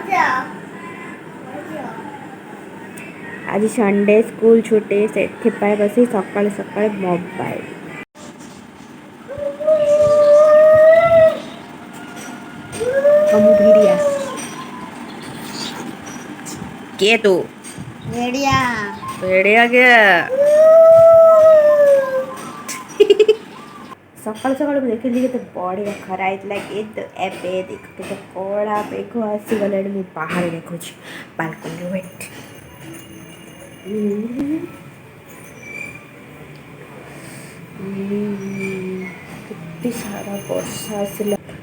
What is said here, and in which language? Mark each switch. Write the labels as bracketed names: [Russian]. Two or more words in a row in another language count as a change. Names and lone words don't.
[Odia] ଆଜି ସଣ୍ଡେ, ସ୍କୁଲ ଛୁଟି, ସେଥିପାଇଁ ବସି ସକାଳୁ ସକାଳୁ ମୋବାଇଲ। ମୁଁ ଭିଡ଼ିଆ କିଏ ତୁ? [Hindi] भेड़िया भेड़िया क्या? [Odia] ସକାଳୁ ସକାଳୁ ମୁଁ ଦେଖିଲି କେତେ ବଢ଼ିଆ ଖରା ହେଇଥିଲା, କିନ୍ତୁ ଏବେ ଦେଖ କେତେ କଳା ମେଘ ଆସିଗଲାଣି। ମୁଁ ବାହାରେ ଦେଖୁଛି [English] balcony wet. [Odia] କେତେ ସାରା ବର୍ଷା ଆସିଲା।